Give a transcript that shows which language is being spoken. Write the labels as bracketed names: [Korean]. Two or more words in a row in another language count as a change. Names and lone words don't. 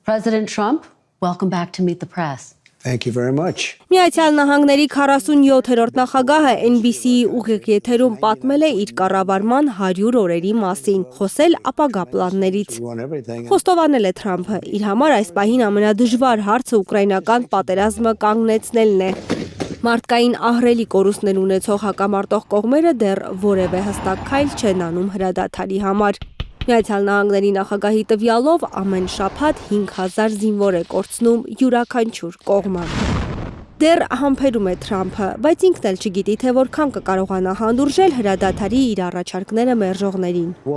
[English] President Trump, welcome back to Meet the Press. Thank you very much. [Armenian] Միացյալ Նահանգների 47-րդ նախագահը NBC-ի ուղիղ-եթերում պատմել է իր կառավարման 100 օրերի մասին, խոսել ապագա պլաններից։ Խոստովանել է Թրամփը, իր համար այս պահին ամենադժվար հարցը ուկրաինական պատերազմը կանգնեցնելն է։ Մարդկային ահռելի կորուստներ ունեցող հակամարտող կողմերը դեռ որևէ հստակ քայլ չեն անում հրադադարի համար։ Միացյալ Նահանգների նախագահի տվյալով ամեն շաբաթ 5000 զինվոր է կորցնում յուրաքանչյուր կողմը։ Դեռ համբերում է Թրամփը, բայց ինքն էլ չգիտի, թե որքան կկարողանա հանդուրժել հրադադարի իր առաջարկները մերժողներին։